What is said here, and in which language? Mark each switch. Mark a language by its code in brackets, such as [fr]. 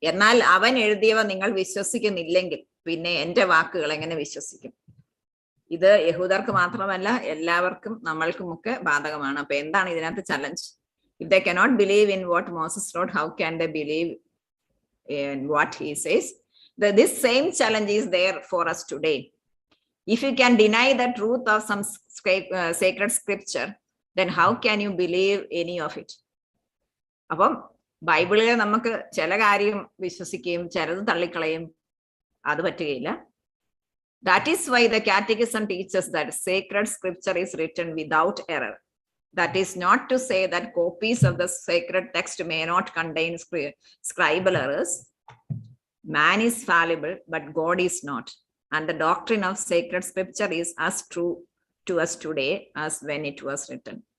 [ml] എന്നാൽ അവൻ എഴുതിയവ നിങ്ങൾ വിശ്വസിക്കുന്നില്ലെങ്കിൽ പിന്നെ എന്റെ വാക്കുകൾ എങ്ങനെ വിശ്വസിക്കും? ഇത് യഹൂദർക്ക് മാത്രമല്ല, എല്ലാവർക്കും, നമ്മൾക്കുമൊക്കെ ബാധകമാണ്. അപ്പൊ എന്താണ് ഇതിനകത്ത് challenge? [en] If they cannot believe in what Moses wrote, how can they believe in what he says? This same challenge is there for us today. If you can deny the truth of some sacred scripture, then how can you believe any of it? [ml] അപ്പം ബൈബിളിലെ നമുക്ക് ചില കാര്യം വിശ്വസിക്കുകയും ചിലത് തള്ളിക്കളയും, അത് പറ്റുകയില്ല. [en] That is why the Catechism teaches that sacred scripture is written without error. That is not to say that copies of the sacred text may not contain scribal errors. Man is fallible, but God is not. And the doctrine of sacred scripture is as true to us today as when it was written.